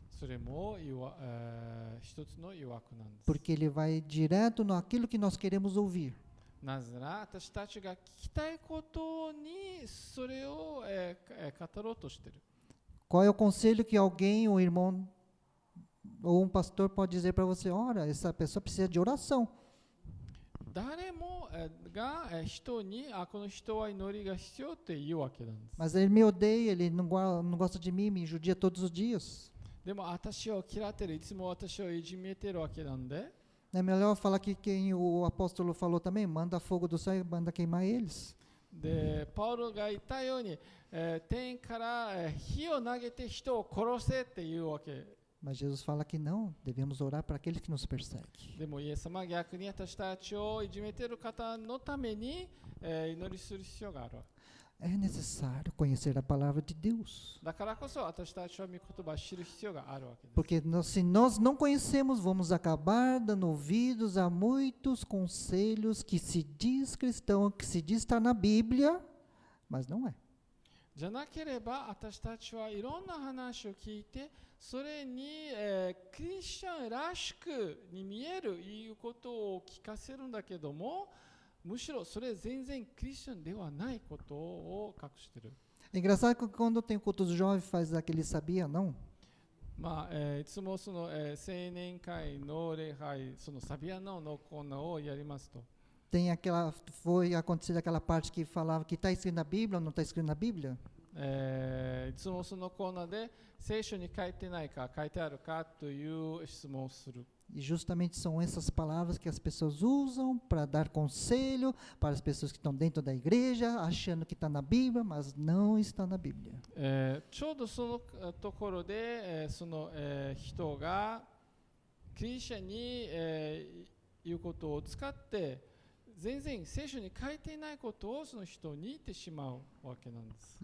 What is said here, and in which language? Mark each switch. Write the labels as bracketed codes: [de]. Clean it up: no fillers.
[ja] それも一つの誘惑なんです。 [pt] porque ele vai direto naquilo que nós queremos ouvir. [ja] なぜなら私たちが聞きたいことにそれを語ろうとしている。 [pt] Qual é o conselho que alguém, um irmão ou um pastor pode dizer para você? Ora, essa pessoa precisa de oração. [ja] 誰もが人にこの人は祈りが必要って言うわけなんです。 [pt] Mas ele me odeia, ele não gosta de mim, me judia todos os dias. [ja] でも私を嫌ってる、いつも私をいじめてるわけなんで、 [pt] É melhor falar que quem o apóstolo falou também, manda fogo do céu e manda queimar eles. [ja] でパウロが言ったように、天から火を投げて人を殺せっていうわけ。 [pt] Mas Jesus fala que não, devemos orar para aquele que nos persegue. [ja] でもイエス様は逆に私たちをいじめている方のために、祈りする必要がある。 [pt] É necessário conhecer a palavra de Deus. [ja] だからこそ私たちは御言葉を知る必要があるわけです。 [pt] Porque se nós não conhecemos, vamos acabar dando ouvidos a muitos conselhos que se diz cristão, que se diz estar na Bíblia, mas não é. [ja] じゃなければ私たちはいろんな話を聞いてそれに、クリスチャンらしくに見えるいうことを聞かせるんだけども、むしろそれ全然クリスチャンではないことを隠している。 [pt] É engraçado que quando tem culto dos jovens faz aquele sabia não. [ja] まあいつもその、青年会の礼拝、そのサビアノのコーナーをやりますと。 [pt] Tem aquela, foi acontecido aquela parte que falava que está escrito na Bíblia ou não está escrito na Bíblia. [ja] いつもそのコーナーで聖書に書いてないか書いてあるかという質問をする。 [pt] E justamente são essas palavras que as pessoas usam para dar conselho para as pessoas que estão dentro da igreja, achando que está na Bíblia, mas não está na Bíblia. [ja] ちょうどそのところで、その、人がクリスチャンに、言うことを使って全然聖書に書いていないことをその人に言ってしまうわけなんです。